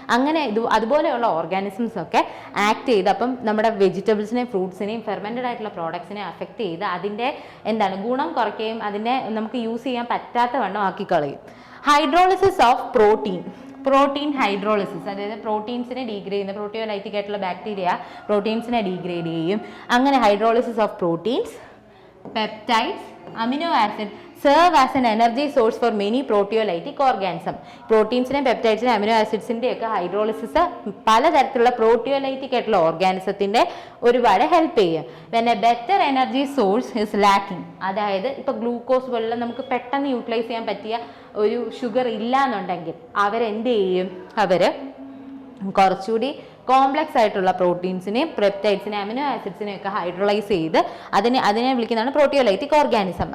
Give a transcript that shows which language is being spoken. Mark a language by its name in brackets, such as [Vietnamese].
[Malayalam] അങ്ങനെ അതുപോലെയുള്ള ഓർഗാനിസംസ് ഒക്കെ ആക്ട് ചെയ്ത് അപ്പം നമ്മുടെ വെജിറ്റബിൾസിനെയും ഫ്രൂട്ട്സിനെയും ഫെർമെൻറ്റഡ് ആയിട്ടുള്ള പ്രോഡക്ട്സിനെ അഫക്റ്റ് ചെയ്ത് അതിൻ്റെ എന്താണ് ഗുണം കുറയ്ക്കുകയും അതിനെ നമുക്ക് യൂസ് ചെയ്യാൻ പറ്റാത്ത വണ്ണം ആക്കി കളയും. [English] hydrolysis of protein hydrolysis, [Malayalam] അതായത് പ്രോട്ടീൻസിനെ ഡീഗ്രേഡ് ചെയ്യുന്ന പ്രോട്ടിയോലൈറ്റിക് ആയിട്ടുള്ള ബാക്ടീരിയ പ്രോട്ടീൻസിനെ ഡീഗ്രേഡ് ചെയ്യും. [English] അങ്ങനെ hydrolysis of proteins, peptides, amino acid serve as an energy source for many proteolytic organisms. [Malayalam] പ്രോട്ടീൻസിനെയും പെപ്റ്റൈഡ്സിനെയും amino ആസിഡ്സിൻ്റെ ഒക്കെ ഹൈഡ്രോളിസിസ് പലതരത്തിലുള്ള പ്രോട്ടിയോലൈറ്റിക് ആയിട്ടുള്ള ഓർഗാനിസത്തിൻ്റെ ഒരുപാട് ഹെൽപ്പ് ചെയ്യും. [English] when a better energy source is lacking, [Malayalam] അതായത് ഇപ്പോൾ ഗ്ലൂക്കോസ് പോലുള്ള നമുക്ക് പെട്ടെന്ന് യൂട്ടിലൈസ് ചെയ്യാൻ പറ്റിയ ഒരു ഷുഗർ ഇല്ല എന്നുണ്ടെങ്കിൽ അവരെന്ത് ചെയ്യും, അവർ കുറച്ചുകൂടി കോംപ്ലക്സ് ആയിട്ടുള്ള പ്രോട്ടീൻസിനെയും പെപ്റ്റൈഡ്സിനെയും അമിനോ ആസിഡ്സിനെയും ഒക്കെ ഹൈഡ്രോളൈസ് ചെയ്ത് അതിനെ വിളിക്കുന്നതാണ് പ്രോട്ടിയോലൈറ്റിക് ഓർഗാനിസം.